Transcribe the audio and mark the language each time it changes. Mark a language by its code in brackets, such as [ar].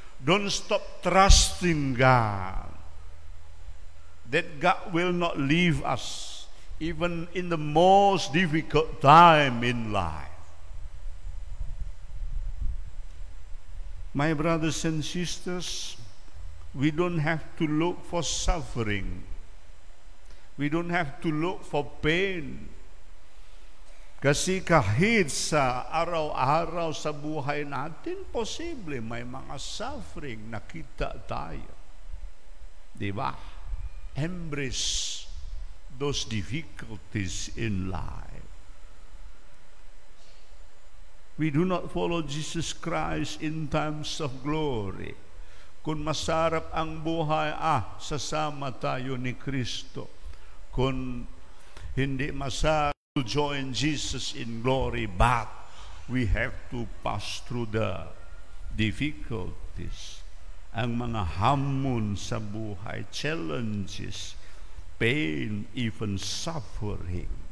[en] Don't stop trusting God, that God will not leave us even in the most difficult time in life. My brothers and sisters, we don't have to look for suffering. We don't have to look for pain. [tl] Kasi kahit sa araw-araw sa buhay natin, posible may mga suffering nakita tayo. Diba? [en] Embrace those difficulties in life. We do not follow Jesus Christ in times of glory. [tl] Kung masarap ang buhay, sasama tayo ni Kristo. Kung hindi masarap, [en] to join Jesus in glory, but we have to pass through the difficulties, [tl] ang mga hamon sa buhay, [en] challenges, pain, even suffering.